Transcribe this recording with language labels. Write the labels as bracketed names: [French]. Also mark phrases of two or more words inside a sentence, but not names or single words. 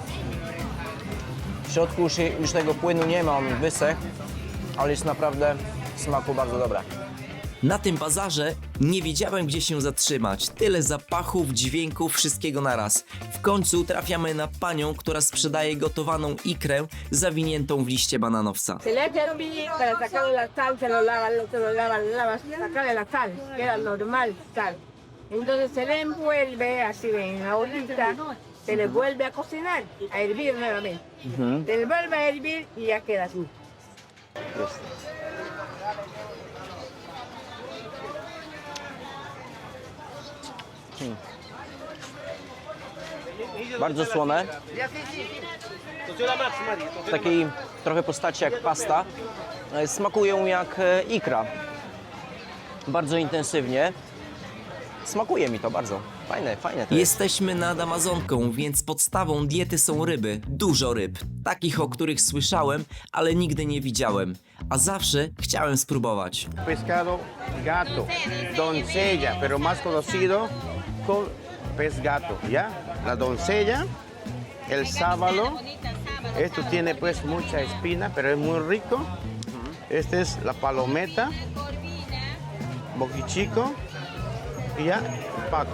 [Polish] W środku już tego płynu nie ma, on wysechł, ale jest naprawdę w smaku bardzo dobre. Na tym bazarze nie wiedziałem, gdzie się zatrzymać. Tyle zapachów, dźwięków, wszystkiego naraz. W końcu trafiamy na panią, która sprzedaje gotowaną ikrę zawiniętą w liście bananowca. [Spanish] Se le echa hervir para sacarle la sal, se lo lavas, sacarle la sal, queda normal sal. Entonces se le envuelve así en la ollita, se le vuelve a cocinar, a hervir nuevamente. Se le vuelve a hervir y ya queda así. [Polish] Bardzo słone. W takiej trochę postaci jak pasta. Smakują jak ikra. Bardzo intensywnie. Smakuje mi to bardzo. Fajne to jest. Jesteśmy nad Amazonką, więc podstawą diety są ryby. Dużo ryb. Takich, o których słyszałem, ale nigdy nie widziałem. A zawsze chciałem spróbować. [Spanish] Pescado gato, doncella, pero más conocido con pez gato, ¿ya? La doncella, el sábalo, esto tiene pues mucha espina, pero es muy rico. Este es la palometa, boquichico y ya, paco.